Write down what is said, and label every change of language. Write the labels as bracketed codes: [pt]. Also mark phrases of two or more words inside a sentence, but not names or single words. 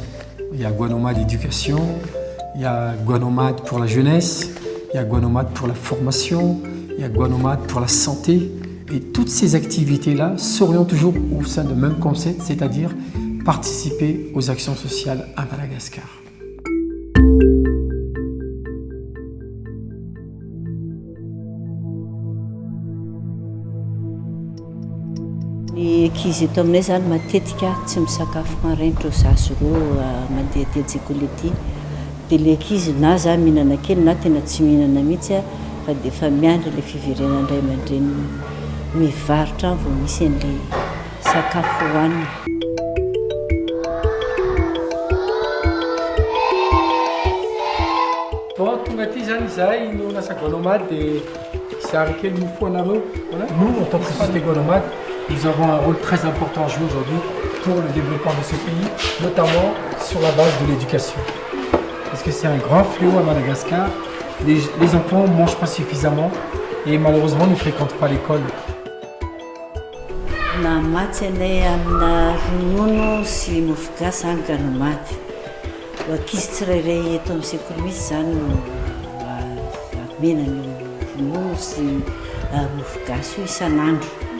[fr] Il y a Guanomad éducation, il y a Guanomad pour la jeunesse, il y a Guanomad pour la formation, il y a Guanomad pour la santé. Et toutes ces activités-là s'orientent toujours au sein du même concept, c'est-à-dire participer aux actions sociales à Madagascar. [mg] Ny ankizy eto aminay zany matetika tsy misakafo maraina ro zazo roa mandeha an-tsekoly ety. Dia ilay ankizy na za mihinana kely na tena tsy mihinana mihitsy fa dia efa miandry ilay fiverenana iray aman-dreny mivarotra vao misy an'ilay sakafo hohanina. Bon, tonga aty zany izahay no lasa Guanomad dia zary kely mofo anareo. [fr] Nous, en tant que société Guanomad, nous avons un rôle très important à jouer aujourd'hui pour le développement de ce pays, notamment sur la base de l'éducation. Parce que c'est un grand fléau à Madagascar. Les enfants ne mangent pas suffisamment et malheureusement ne fréquentent pas l'école. [mg] Namatsy anay amina ronono sy mofogasy any Guanomad. Ankizy tsirairay eto amin'ny sekoly mihitsy zany no amena ny ronono sy mofogasy io isan'andro.